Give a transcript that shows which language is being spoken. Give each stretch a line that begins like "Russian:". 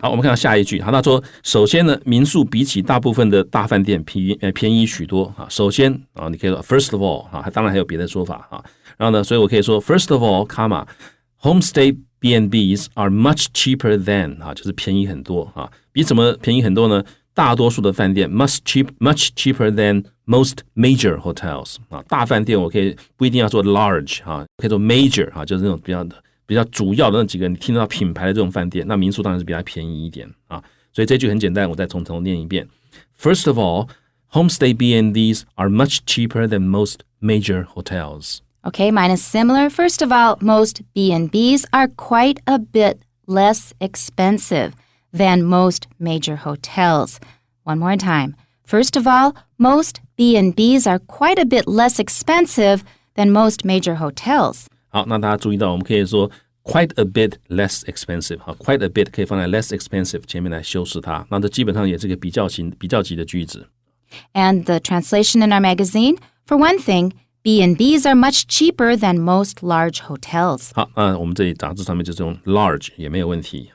Chinese: 好，我们看到下一句。好，他说，首先呢，民宿比起大部分的大饭店便宜许多。首先你可以说
English: first of all，
Chinese: 当然还有别的说法。然后呢，所以我可以说
English: first of all， homestay B&Bs are much cheaper than，
Chinese: 就是便宜很多。比什么便宜很多呢？大多数的饭店
English: much cheaper than most major hotels。
Chinese: 大饭店我可以不一定要做 large， 可以做 major， 就是那种比较主要的那几个你听到品牌的这种饭店，那民宿当然是比较便宜一点。所以这句很简单，我再从头念一遍。
English: First of all, homestay B&Bs are much cheaper than most major hotels.Okay, mine is similar. First of all, most B&Bs are quite a bit less expensive than most major hotels. One more time. First of all, most B&Bs are quite a bit less expensive than most major hotels.
Chinese: 好，那大家注意到，我们可以说
English: quite a bit less expensive。 quite a bit
Chinese: 可以放在
English: less expensive
Chinese: 前面来修饰它，那这基本上也是个比较级的句子。
English: And the translation in our magazine, for one thing,B&Bs are much cheaper than most large hotels.
Chinese: 好，那我们这里杂志上面就是用 large 也没有问题。